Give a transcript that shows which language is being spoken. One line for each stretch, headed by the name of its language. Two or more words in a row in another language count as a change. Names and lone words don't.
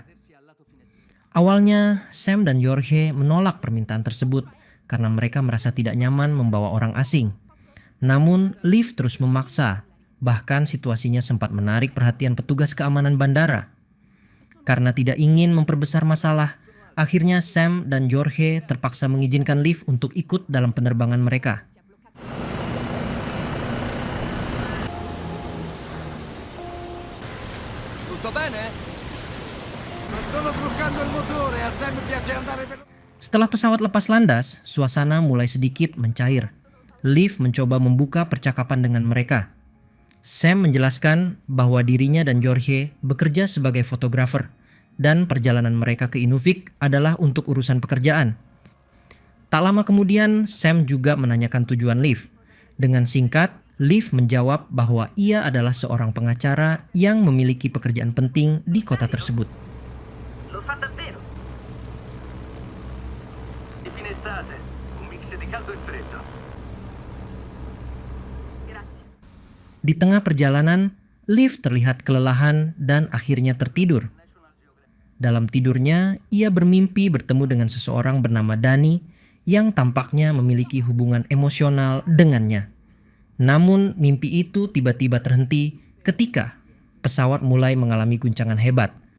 Indonesian: Awalnya, Sam dan Jorge menolak permintaan tersebut karena mereka merasa tidak nyaman membawa orang asing. Namun, Liv terus memaksa, bahkan situasinya sempat menarik perhatian petugas keamanan bandara. Karena tidak ingin memperbesar masalah, akhirnya Sam dan Jorge terpaksa mengizinkan Liv untuk ikut dalam penerbangan mereka.
Italian: Tutto bene? Sto truccando il motore, a Sam piace andare veloce.
Indonesian: Setelah pesawat lepas landas, suasana mulai sedikit mencair. Liv mencoba membuka percakapan dengan mereka. Sam menjelaskan bahwa dirinya dan Jorge bekerja sebagai fotografer dan perjalanan mereka ke Inuvik adalah untuk urusan pekerjaan. Tak lama kemudian, Sam juga menanyakan tujuan Liv. Dengan singkat, Liv menjawab bahwa ia adalah seorang pengacara yang memiliki pekerjaan penting di kota tersebut.
Italian: Lo fa davvero? Di fine estate, un mix di caldo e freddo. Grazie.
Indonesian: Di tengah perjalanan, Liv terlihat kelelahan dan akhirnya tertidur. Dalam tidurnya, ia bermimpi bertemu dengan seseorang bernama Dani yang tampaknya memiliki hubungan emosional dengannya. Namun mimpi itu tiba-tiba terhenti ketika pesawat mulai mengalami guncangan hebat.